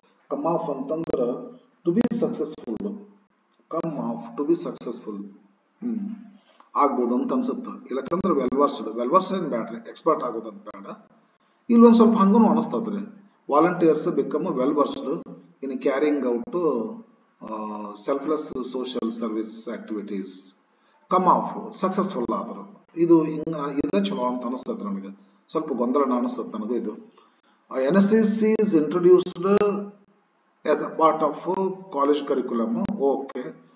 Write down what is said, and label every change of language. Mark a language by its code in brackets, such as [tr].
[en] Come off ಅಂತಂದ್ರ to be successful, come off to be successful [kn] ಆಗ್ಬೋದು ಅಂತ ಅನ್ಸುತ್ತೆ. ಇಲ್ಲಕಂದ್ರೆ ವೆಲ್ವರ್ಸ್ ಏನ್ ಬ್ಯಾಡ್ರಿ, ಎಕ್ಸ್ಪರ್ಟ್ ಆಗೋದಂತ ಬೇಡ. ಇಲ್ಲೊಂದ್ ಸ್ವಲ್ಪ ಹಂಗೂ ಅನಿಸ್ತದ್ರಿ. [en] Volunteers become well versed in carrying out selfless social service activities. [kn] Come of successful ಆದ್ರು. ಇದು ಹಿಂಗ ಇದೇ ಚಲೋ ಅಂತ ಅನಿಸ್ತದ ನನಗೆ. ಸ್ವಲ್ಪ ಗೊಂದಲ ಅನಿಸ್ತದ ನನಗೂ ಇದು. [en] NSS is introduced as a part of college curriculum. Okay.